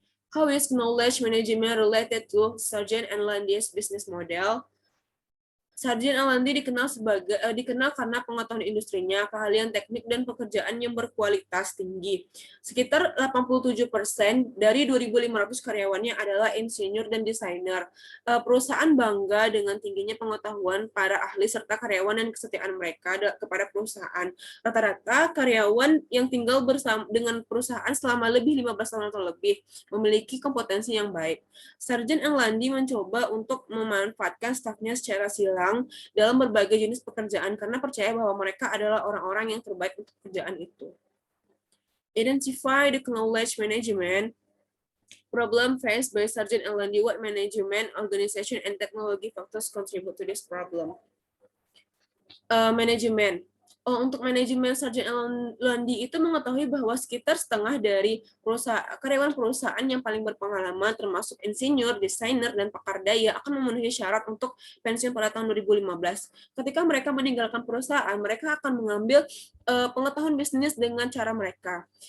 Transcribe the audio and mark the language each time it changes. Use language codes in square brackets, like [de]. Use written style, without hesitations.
[en] How is knowledge management related to Sargent and Landy's business model? [id] Sargent Alandi dikenal karena pengetahuan industrinya, keahlian teknik, dan pekerjaan yang berkualitas tinggi. Sekitar 87% dari 2.500 karyawannya adalah insinyur dan desainer. Perusahaan bangga dengan tingginya pengetahuan para ahli serta karyawan dan kesetiaan mereka kepada perusahaan. Rata-rata karyawan yang tinggal bersama dengan perusahaan selama lebih 15 tahun atau lebih memiliki kompetensi yang baik. Sargent Alandi mencoba untuk memanfaatkan stafnya secara silang dalam berbagai jenis pekerjaan karena percaya bahwa mereka adalah orang-orang yang terbaik untuk pekerjaan itu. [en] Identify the knowledge management problem faced by Sargent and Landy. What management, organization, and technology factors contribute to this problem? [id] Manajemen. Untuk manajemen Sargent Landy itu mengetahui bahwa sekitar setengah dari karyawan perusahaan yang paling berpengalaman, termasuk insinyur, desainer, dan pakar daya, akan memenuhi syarat untuk pensiun pada tahun 2015. Ketika mereka meninggalkan perusahaan, mereka akan mengambil pengetahuan bisnis dengan cara mereka.